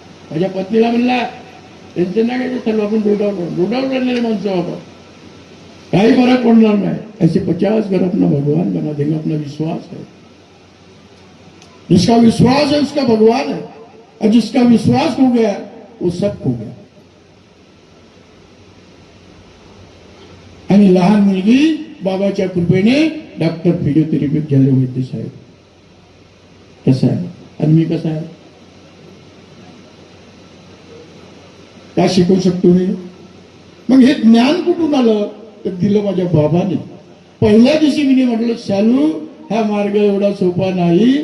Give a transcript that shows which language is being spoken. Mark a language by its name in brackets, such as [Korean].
[Marathi] माझ्या पत्नीला म्हणला टेन्शन नाही घ्यायचं, सर्व आपण रोडावर राहिलेले माणसं बाबा, काही फरक पडणार नाही. [Hindi] ऐसे 50 घर अपना भगवान बना देगा. अपना विश्वास है. जिसका विश्वास है उसका भगवान है. और जिसका विश्वास हो गया वो सब हो गया. [Marathi] आणि लहान मुलगी बाबाच्या कृपेने डॉक्टर फिजिओथेरपिस्ट झाले वैद्य साहेब. कसं आहे आणि मी कसा आहे काय शिकवू शकतो मी. मग हे ज्ञान कुठून आलं तर दिलं माझ्या बाबाने. पहिल्या दिवशी मी म्हटलं, शालू हा मार्ग एवढा सोपा नाही.